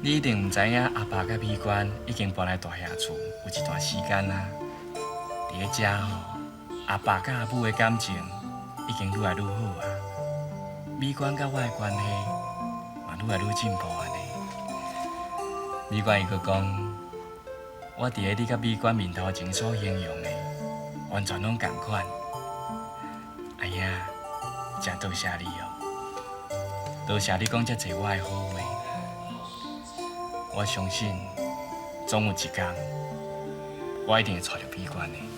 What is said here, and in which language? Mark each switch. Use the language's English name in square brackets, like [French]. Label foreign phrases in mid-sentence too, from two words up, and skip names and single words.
[Min Nan Chinese] 你一定唔知影，阿爸甲美娟已经搬来大厦厝有一段时间啦。伫咧遮吼，阿爸甲阿母的感情已经愈来愈好啊。美娟甲我的关系嘛愈来愈进步安尼。美娟伊阁讲，我伫咧你甲美娟面头前所形容的，完全拢同款。阿爷，真多谢你哦，多谢你讲遮济我的好话。我相信，总有一天，我一定会找到美娟的。